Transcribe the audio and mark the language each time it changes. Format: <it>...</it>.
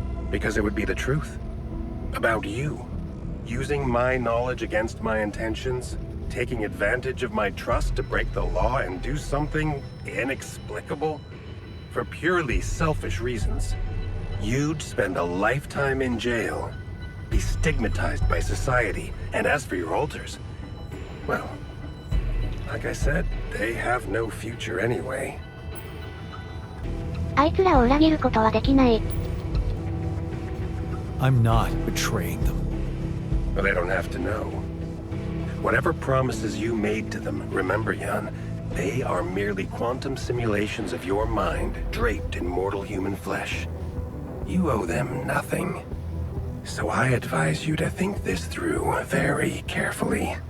<en>Because it would be the truth. About you. Using my knowledge against my intentions, taking advantage of my trust to break the law and do something inexplicable for purely selfish reasons. You'd spend a lifetime in jail, be stigmatized by society, and as for your altars, well, like I said, they have no future anyway.</en> <ja>あいつらを裏切ることはできない。</ja> <en>I'm not betraying them. But they don't have to know. Whatever promises you made to them, remember, Jan, they are merely quantum simulations of your mind, draped in mortal human flesh. You owe them nothing. So I advise you to think this through very carefully.</en>